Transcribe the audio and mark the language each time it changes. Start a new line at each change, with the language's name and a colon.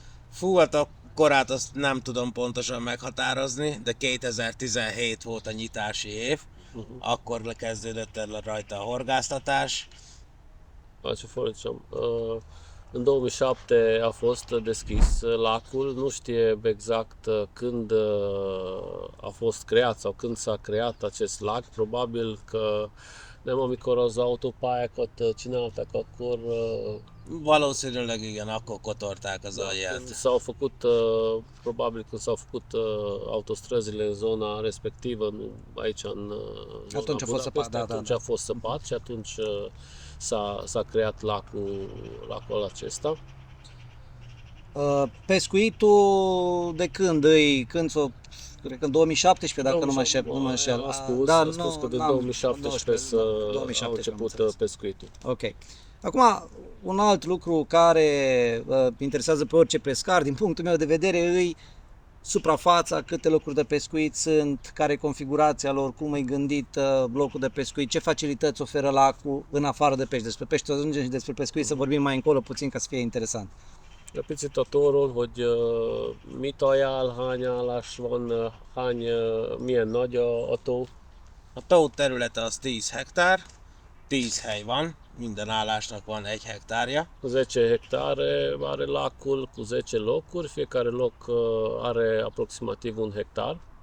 Hungarian: Fú, hát a korát azt nem tudom pontosan meghatározni, de 2017 volt a nyitási év, akkor kezdődött el rajta a horgásztatás.
Romanian: Așa folosim. În 2007 a fost deschis lacul, nu știe exact când a fost creat sau când s-a creat acest lac, probabil că
Hungarian: nem amikor az autópályákat csinálták, akkor Valószínűleg igen, akkor kotorták az alját.
Romanian: când s-au făcut, probabil când s-au făcut autostrăzile în zona respectivă, aici în zona Atunci a fost Budapest, săpat, da, atunci da. a fost săpat și atunci s-a creat lacul acesta. Pescuitul de când cred că în 2017, dacă nu mă înșel. A spus că din 2017 a început pescuitul. Ok. Acum, un alt lucru care interesează pe orice pescar, din punctul meu de vedere, e suprafața, câte locuri de pescuit sunt, care e configurația lor, cum e gândit blocul de pescuit, ce facilități oferă lacul în afară de pești. Despre pești o ajungem și despre pescuit să vorbim mai încolo puțin ca să fie interesant.
Hungarian: Egy picit a tóról, hogy mit ajánl, hány állás van, milyen nagy a tó. A tó területe az 10 hektár, 10 hely van, minden állásnak van 1 hektárja.
Romanian: 10 hectare are lacul cu 10 locuri, fiecare loc are aproximativ 1 hectar.